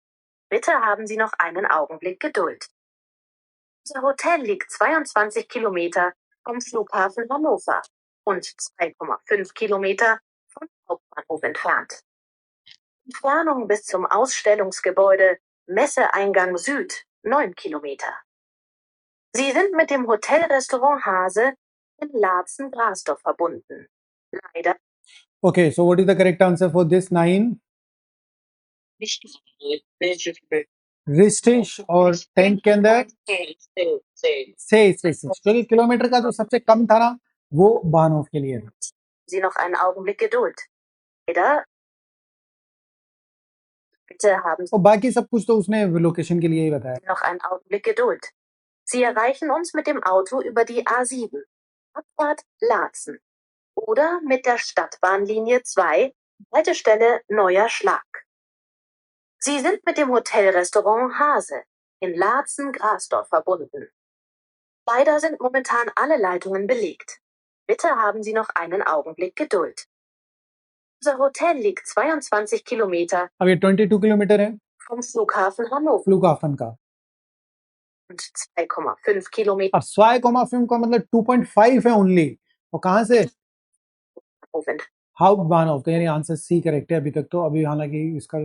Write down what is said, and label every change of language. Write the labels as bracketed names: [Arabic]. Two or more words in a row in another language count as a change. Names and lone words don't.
[German] Bitte haben Sie noch einen Augenblick Geduld. Unser Hotel liegt 22 Kilometer vom Flughafen Hannover und 2,5 Kilometer vom Hauptbahnhof entfernt. Entfernung bis zum Ausstellungsgebäude Messeeingang Süd 9 Kilometer. Sie sind mit dem Hotelrestaurant Hase in Laatzen-Grasdorf verbunden. Leider. [English] Okay, so what is the correct answer for this 9? [Hindi] रिस्टिश और 10 के अंदर 6 क्योंकि किलोमीटर का जो सबसे कम था ना वो बानोफ के लिए था. [German] Sie noch einen Augenblick Geduld. Leider. Bitte haben Sie [Hindi] और बाकी सब कुछ तो उसने लोकेशन के लिए ही बताया. [German] noch einen Augenblick Geduld. Sie erreichen uns mit dem Auto über die A7, Abfahrt Laatzen oder mit der Stadtbahnlinie 2, Haltestelle Neuer Schlag. Sie sind mit dem Hotelrestaurant Hase in Laatzen-Grasdorf verbunden. Leider sind momentan alle Leitungen belegt. Bitte haben Sie noch einen Augenblick Geduld. Unser Hotel liegt 22 Kilometer [Hindi] अब ये 22 किलोमीटर है [German] vom Flughafen Hannover [Hindi] फ्लूकाफन का. [German] und 2,5 Kilometer [Hindi] अब 2,5 का मतलब 2.5 है ओनली. और कहाँ से? [German] entfernt. हाउप्टबानहोफ. [Hindi] तो यानी आंसर सी करेक्ट है अभी तक तो. अभी हालांकि इसका